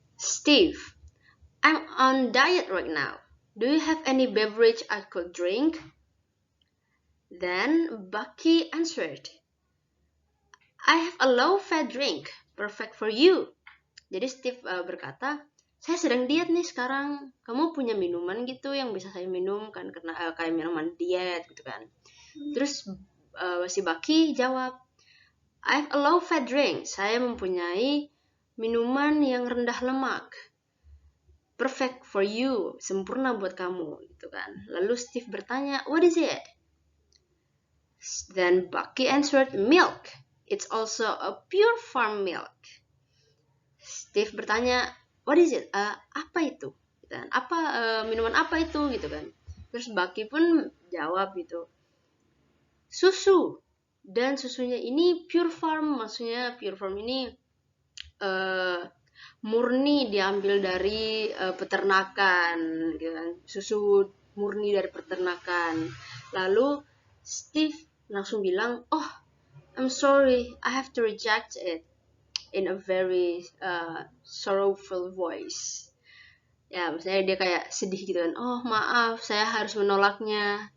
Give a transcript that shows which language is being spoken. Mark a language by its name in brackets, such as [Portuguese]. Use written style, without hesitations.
[English] Steve, I'm on diet right now. Do you have any beverage I could drink? Then Bucky answered, I have a low-fat drink, perfect for you. [Indonesian] Jadi Steve berkata, saya sedang diet nih sekarang. Kamu punya minuman gitu yang bisa saya minum kan, karena kayak minuman diet gitu kan. Terus si Bucky jawab, [English] I have a low-fat drink. [Indonesian] Saya mempunyai minuman yang rendah lemak. [English] Perfect for you, [Indonesian] sempurna buat kamu gitu kan. Lalu Steve bertanya, [English] what is it? Then Bucky answered, milk. It's also a pure farm milk. [Indonesian] Steve bertanya, [English] what is it? [Indonesian] Apa itu? Dan minuman apa itu gitu kan? Terus Bucky pun jawab gitu, susu. Dan susunya ini pure farm, maksudnya pure farm ini murni diambil dari peternakan, gitu kan? Susu murni dari peternakan. Lalu Steve langsung bilang, [English] oh, I'm sorry, I have to reject it, in a very sorrowful voice. [Indonesian] Ya, maksudnya dia kayak sedih gitu kan. Oh, maaf, saya harus menolaknya.